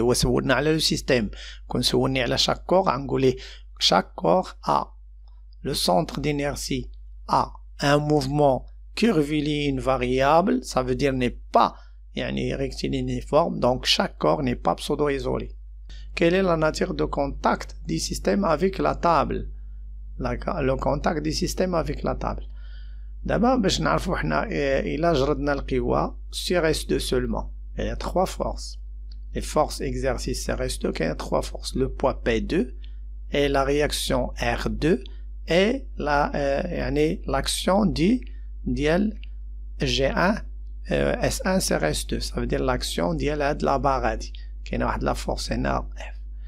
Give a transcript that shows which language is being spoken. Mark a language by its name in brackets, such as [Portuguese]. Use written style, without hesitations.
[Arabic] وسولنا على [French] le système. [Arabic] كون سولني على [French] chaque corps, [Arabic] غنقول [French] chaque corps a le centre d'inertie a un mouvement curviligne variable, ça veut dire n'est pas rectiligne uniforme, donc chaque corps n'est pas pseudo-isolé. Quelle est la nature de contact du système avec la table? Le contact du système avec la table. [Arabic] D'abord, باش نعرفوا حنا إلا جردنا القوى [French] sur S2 seulement. Il y a trois forces. Les forces exercices sur S2, il y a trois forces. Le poids P2 et la réaction R2 et l'action ديال G1 S1 sur S2. Ça veut dire l'action ديال هاد la barre هادي. كاينه واحد la force هنا F.